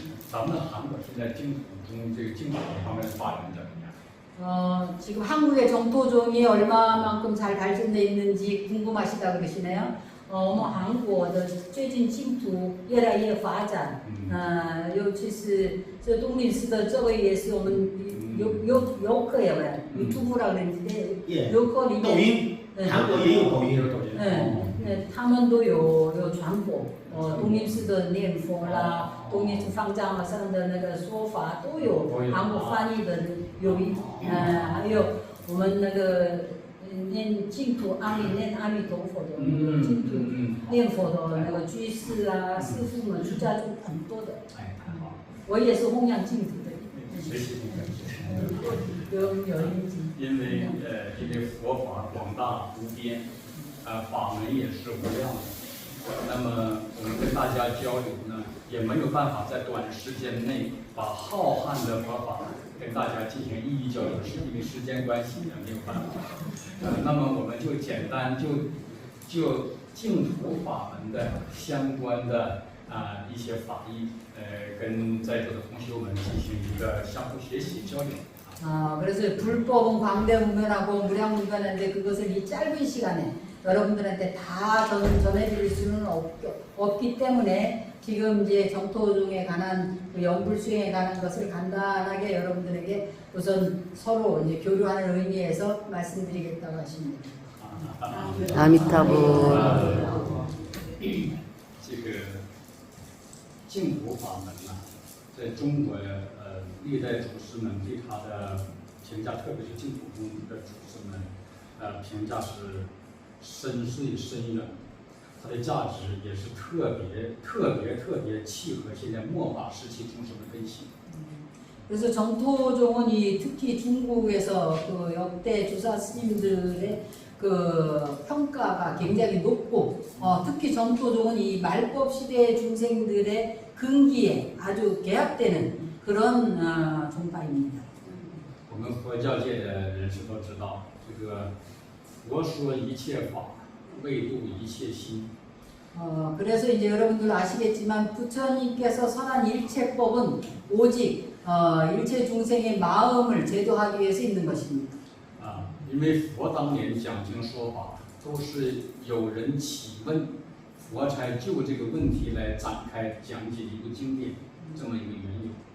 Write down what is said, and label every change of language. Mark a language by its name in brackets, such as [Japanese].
[Chinese] 咱们韩国现在净土中这个净土方面发展怎么样？ [Korean] 지금 한국의 정토종이 얼마만큼 잘 발전되어 있는지 궁금하시다 그러시네요. [Chinese] 我们韩国的最近净土越来越发展，尤其是这东林寺的这个也是我们 [Korean] 요거예요, 유튜브라 그랬는데 예. 요거 [Chinese] 抖音， [Korean] 네. [Chinese] 韩国也有抖音。 네, 他们都有传播，东印式的念佛啦，东印式方丈上的那个说法都有，韩国翻译的有还有我们那个念净土念阿弥陀佛的净土念佛的那个居士啊、师父们出家就很多的。哎，太好了，我也是弘扬净土的。学习这个。有印记。因为佛法广大无边，法门也是无量的。那么我们跟大家交流呢，也没有办法在短时间内把浩瀚的佛法跟大家进行一一交流，是因为时间关系呢没有办法。那么我们就简单就净土法门的相关的一些法义，跟在座的同学们进行一个相互学习交流。 [Korean] 그래서 불법은 광대무변하고 무량무변한데 그것을 이 짧은 시간에 여러분들한테 다 전해드릴 수는 없기 때문에 지금 이제 정토종에 관한 그 영불수행에 관한 것을 간단하게 여러분들에게 우선 서로 이제 교류하는 의미에서 말씀드리겠다고 하십니다. 아미타불. [Chinese] 这个净土法门呢，在中国历代祖师们对它的评价，特别是净土宗的祖师们，评价是深邃深远，它的价值也是特别契合现在末法时期宗师的根性。 [Korean] 그래서 정토종은 특히 중국에서 그 역대 주사 스님들의 그 평가가 굉장히 높고 특히 정토종은 이 말법 시대 중생들의 근기에 아주 개합되는 그런 종파입니다. [Chinese] 我们佛教界的人士都知道，这个佛说一切法，为度一切心。 [Korean] 그래서 이제 여러분들 아시겠지만 부처님께서 설한 일체법은 오직 일체 중생의 마음을 제도하기 위해서 있는 것입니다. [Chinese] 因为佛当年讲经说法，都是有人起问，佛才就这个问题来展开讲解一部经典，这么一个缘由。